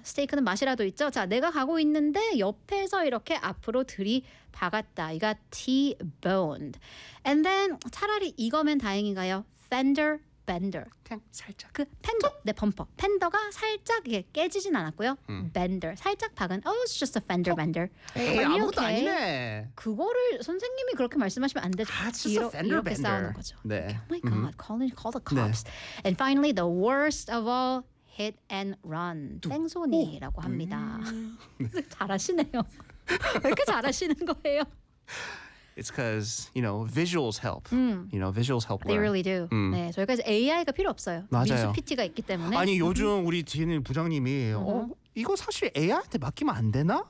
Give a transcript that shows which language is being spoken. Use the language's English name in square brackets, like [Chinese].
[Korean] 스테이크는 맛이라도 있죠. 자, 내가 가고 있는데 옆에서 이렇게 앞으로 들이박았다. 이가 [English] T-boned. And then [Korean] 차라리 이거면 다행인가요? [English] Fender bender. [Korean] 살짝 그 펜더 내 범퍼 펜더가 살짝 이게 깨지진 않았고요. [English] Bender [Korean] 살짝 박은 [English] oh it's just a fender bender. [Korean] 에이, 아무것도 [English] okay? [Korean] 아니네. 그거를 선생님이 그렇게 말씀하시면 안 되죠. [English] 아, it's just a fender bender. [Korean] 이렇게 싸우는 거죠. 네. [English] Okay. Oh my god, call the cops. 네. And finally, the worst of all, hit and run. [Korean] 뺑소니라고 합니다. 잘하시네요. 왜 이렇게 잘하시는 거예요? [English] It's because, you know, visuals help. You know, visuals help. They really do. [Korean] 네, 저희가 이제 AI가 필요 없어요. 맞아요. 민수 PT가 있기 때문에. 아니, 요즘 우리 지인 부장님이 이거 사실 AI한테 맡기면 안 되나?